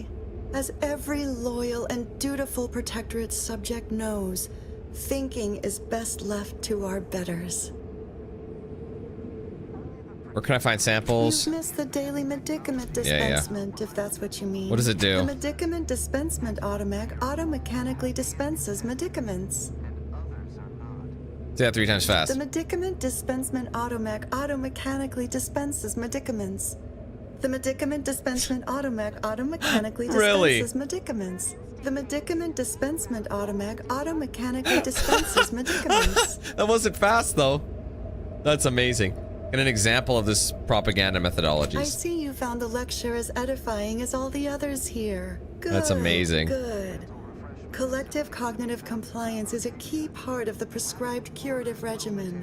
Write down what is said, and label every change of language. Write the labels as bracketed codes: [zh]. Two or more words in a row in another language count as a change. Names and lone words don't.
[en] As every loyal and dutiful protectorate subject knows, thinking is best left to our betters. Where can I find samples? You've missed the daily medicament dispensement, if that's what you mean. What does it do? The medicament dispensement automac automechanically dispenses medicaments. Say that 3 times fast. The medicament dispensement automac automechanically dispenses medicaments. The medicament dispensement automac automechanically Really? dispenses medicaments. The medicament dispensement automac automechanically dispenses medicaments. That wasn't fast though. That's amazing. Get an example of this propaganda I methodologies. see you found the lecture as edifying as all the others here. Good. That's amazing. Good. Collective cognitive compliance is a key part of the prescribed curative regimen.